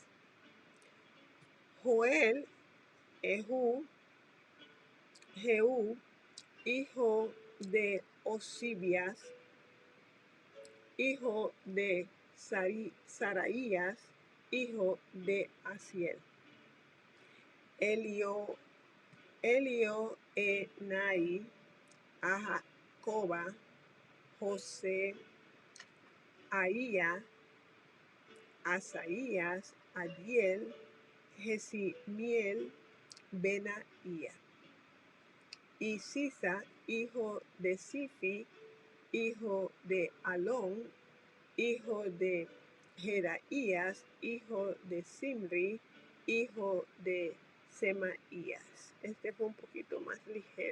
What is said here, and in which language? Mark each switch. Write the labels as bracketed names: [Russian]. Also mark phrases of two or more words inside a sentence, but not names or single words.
[Spanish] Joel, Jehú, hijo de Osibias, hijo de Saraías, hijo de Asiel. Elioenai, Jacoba, José, Aía, Asaías, Adiel, Jesimiel, Benaía. Y Sisa, hijo de Sifi, hijo de Alón, hijo de Jedaías, hijo de Simri, hijo de Semaías. Este fue un poquito más ligero.